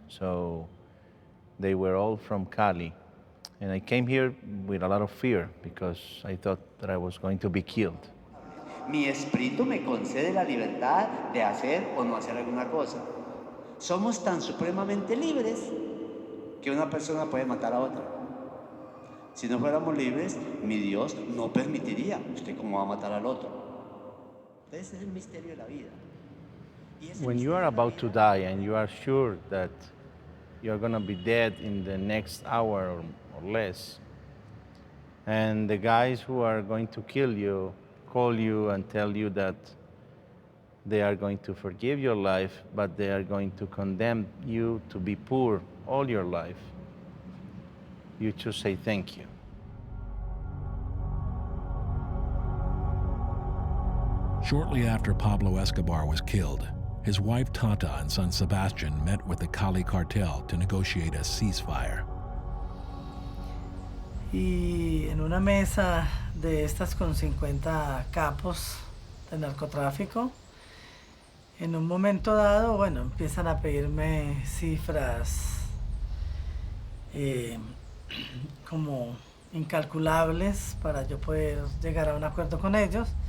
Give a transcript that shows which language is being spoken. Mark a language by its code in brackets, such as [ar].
[en] So they were all from Cali. And I came here with a lot of fear because I thought that I was going to be killed. [es] Mi espíritu me concede la libertad de hacer o no hacer alguna cosa. Somos tan supremamente libres que una persona puede matar a otra. Si no fuéramos libres, mi Dios no permitiría. ¿Usted cómo va a matar al otro? Ese es el misterio de la vida. [en] When you are about to die and you are sure that you're going to be dead in the next hour or less, and the guys who are going to kill you call you and tell you that they are going to forgive your life, but they are going to condemn you to be poor all your life, you just say thank you. Shortly after Pablo Escobar was killed, his wife Tata and son Sebastian met with the Cali cartel to negotiate a ceasefire. [es] Y en una mesa de estas con 50 capos de narcotráfico, en un momento dado, bueno, empiezan a pedirme cifras como incalculables para yo poder llegar a un acuerdo con ellos.